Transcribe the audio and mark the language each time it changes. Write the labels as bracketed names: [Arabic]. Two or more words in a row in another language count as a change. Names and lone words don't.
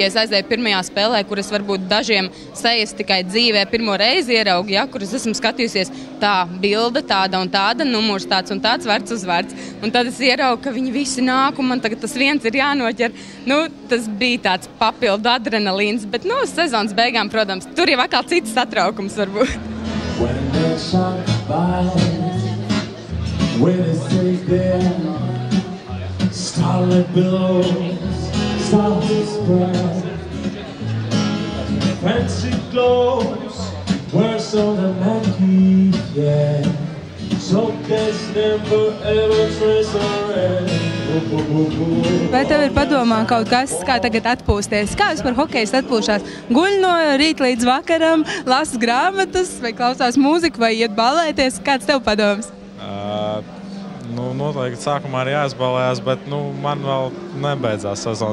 [Latvian] Ja es aizēju pirmajā spēlē, kuras varbūt dažiem sejas tikai dzīvē pirmo reizi ieraugu, kuras esmu skatījusies tā bilde, tāda un tāda, numurs tāds un tāds, vārds uz vārds. Un tad es ieraugu, ka viņi visi nāk un man tagad tas viens ir jānoķer. Tas bija tāds papildu adrenalīns, bet, sezonas beigām, protams, tur jau atkal cits satraukums varbūt. [English] When the sun bites, when it's safe there, starlit billows start to spread. Fancy clothes, words on the mannequin, yeah. So there's never ever trace of red. [Latvian] Vai tev ir padomā kaut kas, kā tagad atpūsties? Kā vispār hokejs atpūšās? Guļ no rīta līdz vakaram, lasa grāmatas, vai klausās mūziku, vai iet balēties? Kāds tev padoms? Noteikti sākumā ir jāizbalējās, bet man vēl nebeidzās sezona.